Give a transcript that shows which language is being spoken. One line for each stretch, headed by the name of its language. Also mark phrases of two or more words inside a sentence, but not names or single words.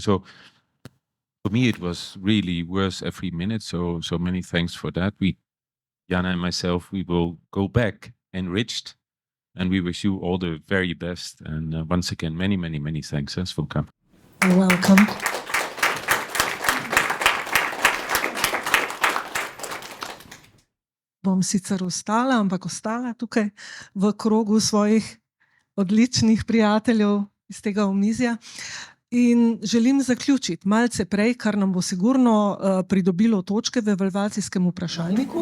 English: So for me, it was really worth every minute. So many thanks for that. Jana and myself, we will go back enriched, and we wish you all the very best. And once again, many, many, many thanks, Svunka. You're welcome.
Slovenian: Bom sicer ostala, ampak ostala tukaj v krogu svojih odličnih prijateljev iz tega omizja. In želim zaključiti malce prej, kar nam bo sigurno pridobilo točke v evalvacijskem vprašalniku.